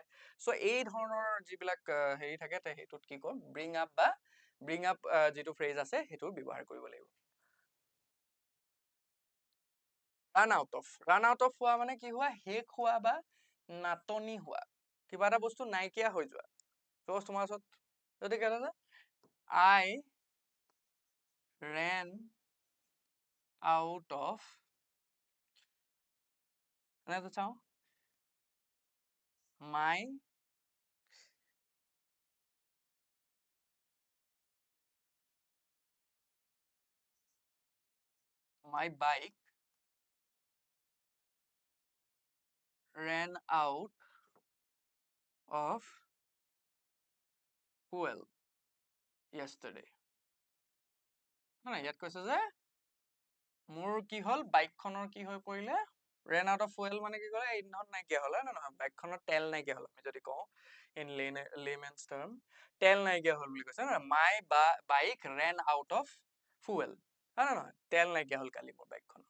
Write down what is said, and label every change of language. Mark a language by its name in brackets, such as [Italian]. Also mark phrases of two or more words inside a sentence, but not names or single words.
[Assamese] চ' এই ধৰণৰ যিবিলাক হেৰি থাকে, সেইটোত কি কম, [English] bring up [Assamese] বা [English] bring up [Assamese] যিটো ফ্ৰেজ আছে, সেইটো ব্যৱহাৰ কৰিব লাগিব। [English] run out of, run out of [Assamese] হোৱা মানে কি হোৱা, শেষ হোৱা বা নাটনি হোৱা, কিবা এটা বস্তু নাইকিয়া হৈ যোৱা। চ' তোমাৰ ওচৰত যদি কি আছে, [English] I ran out of, [Assamese] এনেকে চাওঁ, [English] my bike ran out of fuel yesterday, [Assamese] হয়, ইয়াত কৈছে যে মোৰ কি হ'ল, বাইকখনৰ কি হৈ পৰিলে, [English] ran out of fuel [Assamese] মানে কি কৰে, ইন্ধন নাইকিয়া হ'ল, হয় নে নহয়, বাইকখনৰ তেল নাইকিয়া হ'ল, আমি যদি কওঁ [English] in layman's term, [Assamese] তেল নাইকিয়া হ'ল বুলি কৈছে, [English] my bike ran out of fuel, [Assamese] হয় নে নহয়, তেল নাইকিয়া হ'ল কালি মোৰ বাইকখনৰ।